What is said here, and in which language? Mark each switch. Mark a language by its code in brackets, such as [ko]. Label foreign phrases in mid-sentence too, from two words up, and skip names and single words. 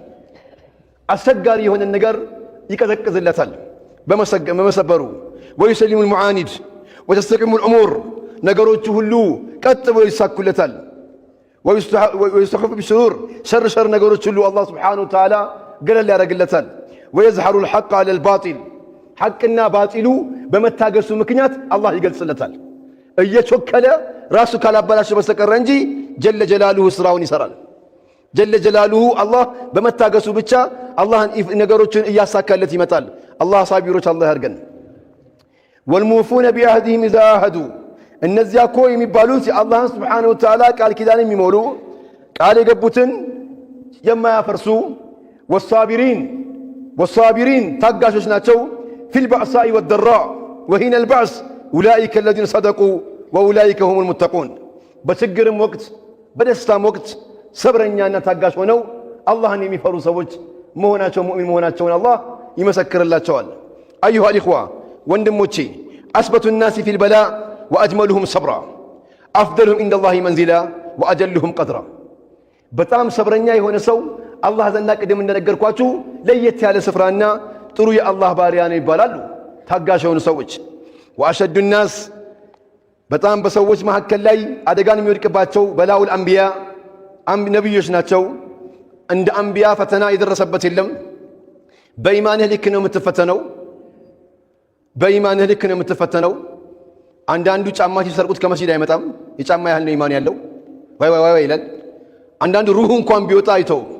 [am] አስቸጋሪ የሆነ ነገር ይቀዘቅዝለታል በመሰበሩ [ar] ويسلم المعاند وتستقيم الأمور [am] ነገሮቹ ሁሉ ቀጥ ብሎ ይሳኩለታል። [ar] ويستخف بالشرور شر [am] ነገሮች ሁሉ አላህ [ar] سبحانه وتعالى [am] ገለል ያደርግለታል። [ar] ويظهر الحق على الباطل [am] ሐቅና ባጢሉ በመታገሱ ምክንያት አላህ ይገልጽለታል። እየቾከለ ራሱ ካላበላሸ በስተቀር እንጂ [ar] جل جلاله [am] ስራውን ይሰራል። [ar] جل جلاله [am] አላህ በመታገሱ ብቻ አላህን ነገሮችን እያሳካለት ይመጣል። አላህ ሳቢሮች አላህ ያርገን። [ar] والموفون بعهدهم إذا عاهدوا [am] እነዚያ እኮ የሚባሉት የአላህን [ar] سبحانه وتعالى [am] ቃል ኪዳን የሚሞሉ ቃል የገቡትን የማያፈርሱ والصابرين ታጋሾች ናቸው። [ar] في البأساء والضراء وحين البأس أولئك الذين صدقوا وأولئك هم المتقون [am] በችግርም ወቅት በደስታም ወቅት ሰብረኛና ታጋሽ ሆነው አላህን የሚፈሩ ሰዎች መሆናቸው ሙእሚን መሆናቸውን አላህ ይመሰክርላቸዋል። [ar] أيها الإخوة [am] ወንድሞቼ [ar] أثبت الناس في البلاء وأجملهم صبرا أفضلهم عند الله منزلا وأجلهم قدرا። [am] በጣም ሰብረኛ የሆነ ሰው አላህ ዘንድ ቅድም እንደነገርኳችሁ ለየት ያለ ስፍራና ጥሩ የአላህ ባሪያ ነው ይባላሉ ታጋሽ የሆኑ ሰዎች። [ar] وأشد الناس [am] በጣም በሰዎች መካከል ላይ አደጋን የሚወድቅባቸው [ar] بلاء الأنبياء [am] ነብዮች ናቸው። እንደ አንቢያ ፈተና የደረሰበት የለም። በኢማንህ ልክ ነው የምትፈተነው። በኢማንህ ልክ ነው የምትፈተነው። አንዳንዱ ጫማ ሲሰርቁት ከመስጂድ አይመጣም፣ የጫማ ያህል ነው ኢማን ያለው ወይ ይላል። አንዳንዱ ሩህ እንኳን ቢወጣ አይተው፣